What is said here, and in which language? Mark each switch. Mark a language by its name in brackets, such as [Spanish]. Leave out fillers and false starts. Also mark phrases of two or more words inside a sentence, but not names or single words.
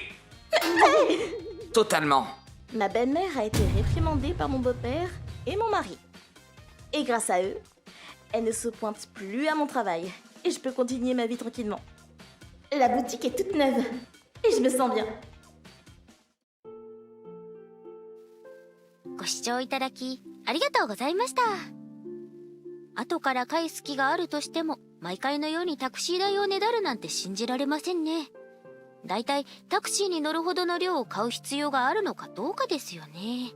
[French] Totalement. Ma belle-mère a été réprimandée par mon beau-père et mon mari. Et grâce à eux, elle ne se pointe plus à mon travail. Et je peux continuer ma vie tranquillement. La boutique est toute neuve. Et je me sens bien. [Japanese] ご視聴いただきありがとうございました。後から返す気があるとしても、毎回のようにタクシー代をねだるなんて信じられませんね。だいたいタクシーに乗るほどの量を買う必要があるのかどうかですよね。